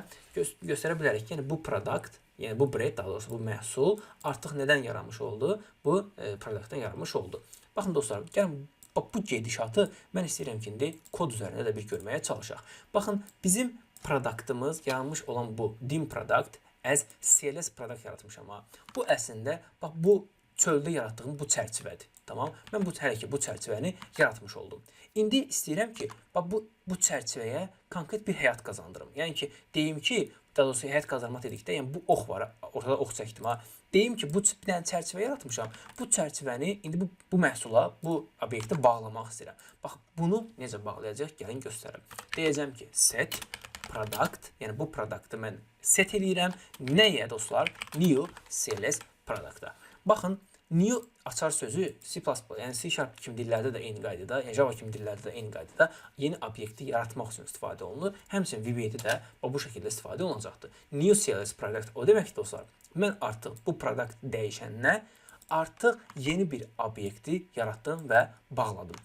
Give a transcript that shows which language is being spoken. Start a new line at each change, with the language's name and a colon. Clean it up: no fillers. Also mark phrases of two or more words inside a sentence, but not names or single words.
Azerbaijani: Göstərə bilərik ki, yəni bu product, yəni bu bread, daha doğrusu bu məhsul artıq nədən yaranmış oldu? Bu productdan yaranmış oldu. Baxın dostlar, gəlin bu gedişatı mən istəyirəm ki, indi kod üzərində də bir görməyə çalışaq. Baxın, bizim produktımız, yaranmış olan bu
English: dim product as CLS product
Azerbaijani: yaratmışam ha. Bu əslində, bax bu çöldə yaratdığım bu çərçivədir. Tamam? Mən hələ ki bu çərçivəni yaratmış oldum. İndi istəyirəm ki, bax bu çərçivəyə konkret bir həyat qazandırım. Yəni ki, deyim ki, daha doğrusu həyat qazanmaq dedikdə, yəni bu ox var, ortada ox çəkdim ha. Deyim ki, bir dənə çərçivə yaratmışam. Bu çərçivəni indi bu məhsula, bu obyekti bağlamaq istəyirəm. Bax, bunu necə bağlayacaq? Gəlin göstərim. Deyəcəm ki,
English: set product,
Azerbaijani: yəni bu productı mən set eləyirəm. Nəyə dostlar?
English: New CLS product'a.
Azerbaijani: Baxın, new açar sözü C++, yəni C# kimi dillərdə də eyni qaydada, yəni Java kimi dillərdə də eyni qaydada yeni obyekti yaratmaq üçün istifadə olunur. Həmçinin VB-də də bu şəkildə istifadə olunacaqdır.
English: New CLS product
Azerbaijani: o demək dostlar, mən artıq bu product dəyişəninə artıq yeni bir obyekti yaratdım və bağladım.